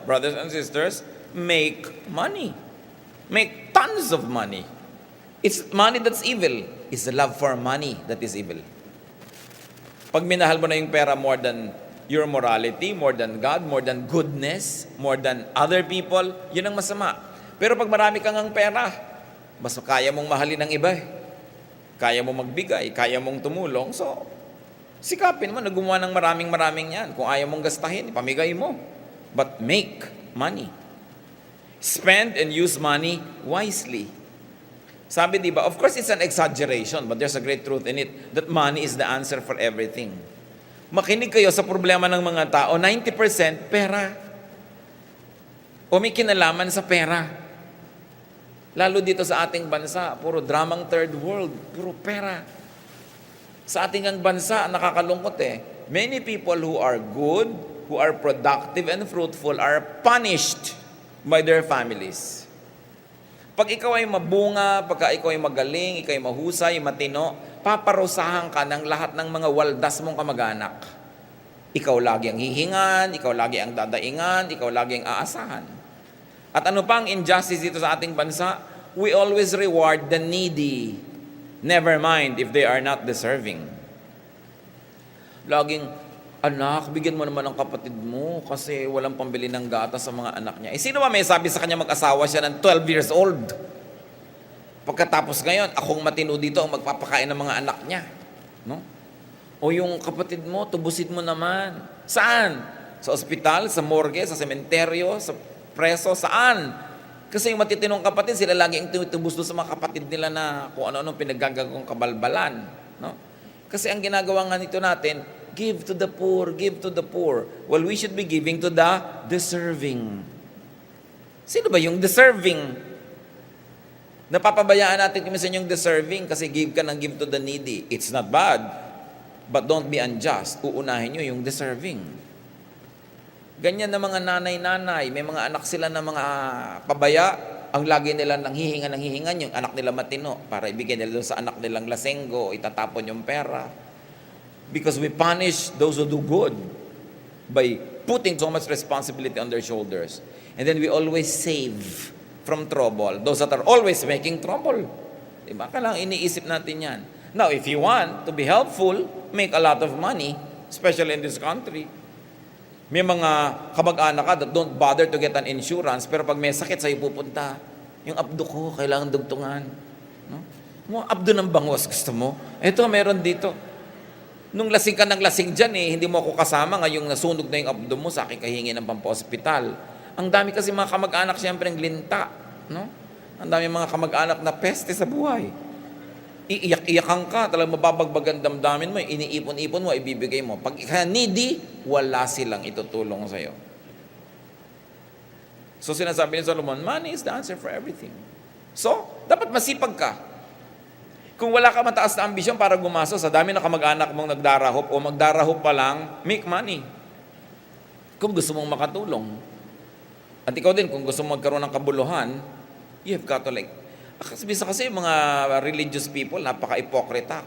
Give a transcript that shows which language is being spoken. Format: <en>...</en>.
<en>Brothers and sisters, make money. Make tons of money. It's money that's evil. It's the love for money that is evil.</en> <tl>Pag minahal mo na yung pera</tl> <en>more than your morality, more than God, more than goodness, more than other people,</en> <tl>yun ang masama. Pero pag marami kang ang pera, mas kaya mong mahalin ng iba. Kaya mong magbigay, kaya mong tumulong. So, sikapin mo na gumawa ng maraming yan. Kung ayaw mong gastahin, ipamigay mo.</tl> <en>But make money. Spend and use money wisely.</en> <tl>Sabi, di ba,</tl> <en>of course it's an exaggeration, but there's a great truth in it, that money is the answer for everything.</en> <tl>Makinig kayo sa problema ng mga tao, 90% pera. O may kinalaman sa pera. Lalo dito sa ating bansa, puro dramang third world, puro pera. Sa ating ang bansa, nakakalungkot eh.</tl> <en>Many people who are good, who are productive and fruitful are punished by their families.</en> <tl>Pag ikaw ay mabunga, pagka ikaw ay magaling, ikaw ay mahusay, matino, paparusahan ka ng lahat ng mga waldas mong kamag-anak. Ikaw lagi ang hihingan, ikaw lagi ang dadaingan, ikaw lagi ang aasahan. At ano pa ang injustice dito sa ating bansa?</tl> <en>We always reward the needy. Never mind if they are not deserving.</en> <tl>Laging, anak, bigyan mo naman ang kapatid mo kasi walang pambili ng gatas sa mga anak niya. Sino ba may sabi sa kanya mag-asawa siya ng 12 years old? Pagkatapos ngayon, akong matino dito ang magpapakain ng mga anak niya. No? O yung kapatid mo, tubusin mo naman. Saan? Sa ospital, sa morgue, sa sementeryo, sa preso, saan? Kasi yung matitinong kapatid, sila lagi ang tumutubos doon sa mga kapatid nila na kung ano-anong pinaggagawang kabalbalan. No? Kasi ang ginagawa nga nito natin,</tl> <en>give to the poor, give to the poor. Well, we should be giving to the deserving.</en> <tl>Sino ba yung deserving? Napapabayaan natin kung minsan yung deserving kasi give ka ng give</tl> <en>to the needy. It's not bad, but don't be unjust.</en> <tl>Uunahin nyo yung deserving. Ganyan na mga nanay-nanay, may mga anak sila na mga pabaya, ang lagi nila nang hihingan, yung anak nila matino, para ibigay nila doon sa anak nilang lasenggo, itatapon yung pera.</tl> <en>Because we punish those who do good by putting so much responsibility on their shoulders. And then we always save from trouble those that are always making trouble. Diba?</en> <tl>Kailangan iniisip natin yan.</tl> <en>Now, if you want to be helpful, make a lot of money, especially in this country.</en> <tl>May mga kamag-anak ka</tl> <en>that don't bother to get an insurance,</en> <tl>pero pag may sakit sa'yo pupunta, yung abdo ko, kailangan dugtungan. No? Mo abdo ng bangos, gusto mo? Ito, meron dito. Nung lasing ka ng lasing dyan hindi mo ako kasama, ngayong nasunog na yung abdo mo, sa akin kahingi ng pampa-hospital. Ang dami kasi mga kamag-anak siyempre ng linta. No? Ang dami mga kamag-anak na peste sa buhay. Iiyak-iyakan ka, talagang mababagbag ang damdamin mo, iniipon-ipon mo, ibibigay mo. Pag needy, wala silang itutulong sa'yo.</tl> <en>So</en> <tl>sinasabi ni Solomon,</tl> <en>money is the answer for everything.</en> <tl>So, dapat masipag ka. Kung wala ka mataas na ambisyon para gumastos, sa dami na kamag-anak mong nagdarahop o magdarahop pa lang,</tl> <en>make money.</en> <tl>Kung gusto mong makatulong. At ikaw din, kung gusto mong magkaroon ng kabuluhan,</tl> <en>you have got to</en> <tl>kasi mga religious people, napaka-ipokrita.</tl>